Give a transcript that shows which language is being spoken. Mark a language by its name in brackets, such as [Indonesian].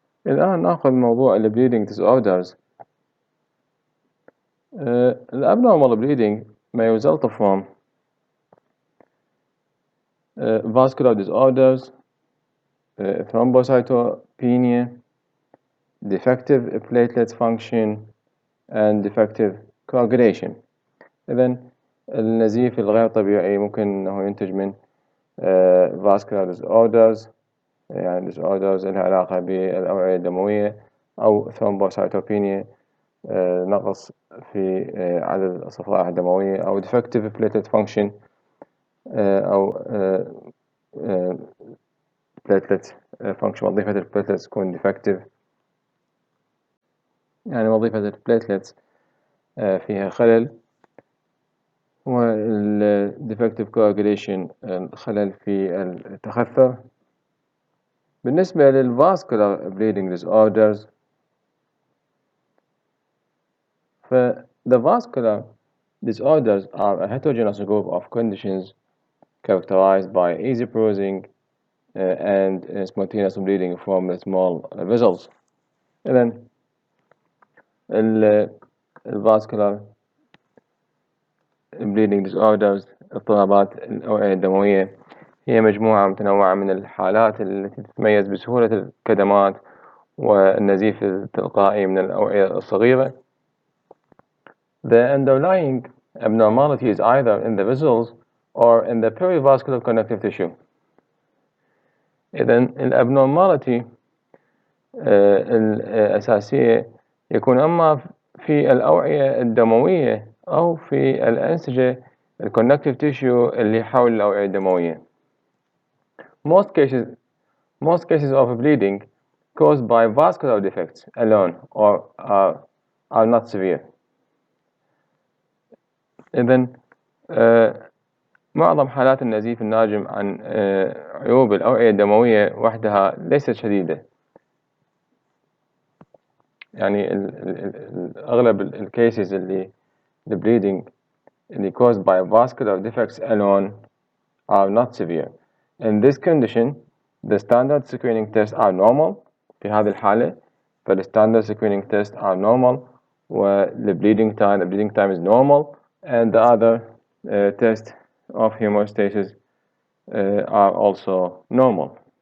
[Arabic] الآن نأخذ موضوع ال bleeding disorders. [English] The abnormal bleeding may result from vascular disorders, thrombocytopenia, defective platelet function, and defective coagulation. [Arabic] إذن النزيف الغير طبيعي ممكن أنه ينتج من vascular disorders، يعني disorders لها علاقة بالأوعية الدموية، أو thrombocytopenia، نقص في عدد الصفائح الدموية، أو [English] defective platelet function، [Arabic] أو platelet function، وظيفة البليتلتس تكون defective، يعني وظيفة البليتلتس فيها خلل، والديفكتيف coagulation خلل في التخثر. بالنسبة للفاسكولار [English] bleeding disorders، the vascular disorders are a heterogeneous group of conditions characterized by easy bruising and spontaneous bleeding from the small vessels. [Arabic] إذن الفاسكولار bleeding disorders، اضطرابات الأوعية الدموية، هي مجموعة متنوعة من الحالات التي تتميز بسهولة الكدمات والنزيف التلقائي من الأوعية الصغيرة. [English] The underlying abnormality is either in the vessels or in the perivascular connective tissue. [Arabic] إذن الabnormality الأساسية يكون أما في الأوعية الدموية أو في الأنسجة الconnective tissue اللي حول الأوعية الدموية. [English] Most cases of bleeding caused by vascular defects alone or are not severe. [Arabic] إذن معظم حالات النزيف الناجم عن عيوب الأوعية الدموية وحدها ليست شديدة. يعني أغلب الكيسز اللي [English] the bleeding [Arabic] اللي [English] caused by vascular defects alone are not severe. In this condition, the standard screening tests are normal. [Arabic] في هذه الحالة [English] the standard screening tests are normal, the bleeding time is normal, and the other tests of hemostasis are also normal.